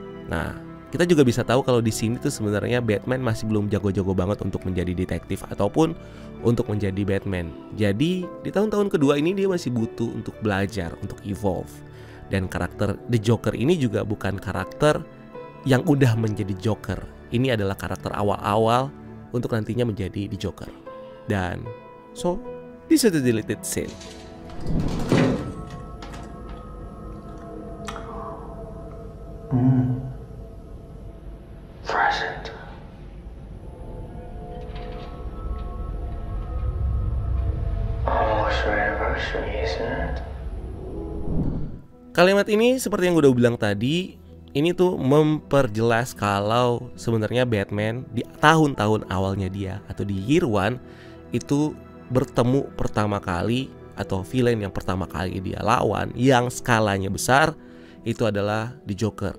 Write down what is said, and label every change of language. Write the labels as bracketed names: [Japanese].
[Indonesian] Nah, kita juga bisa tahu kalau di sini tuh sebenarnya Batman masih belum jago-jago banget untuk menjadi detektif ataupun untuk menjadi Batman. Jadi di tahun-tahun kedua ini dia masih butuh untuk belajar, untuk evolve. Dan karakter The Joker ini juga bukan karakter yang udah menjadi Joker. Ini adalah karakter awal-awal untuk nantinya menjadi The Joker. [English] Dan so, this is the deleted scene. Present. Almost our anniversary, isn't it? [Indonesian] Kalimat ini seperti yang gue udah bilang tadi, ini tuh memperjelas kalau sebenarnya Batman di tahun-tahun awalnya dia atau di [English] year one [Indonesian] itu bertemu pertama kali atau villain yang pertama kali dia lawan yang skalanya besar itu adalah The Joker.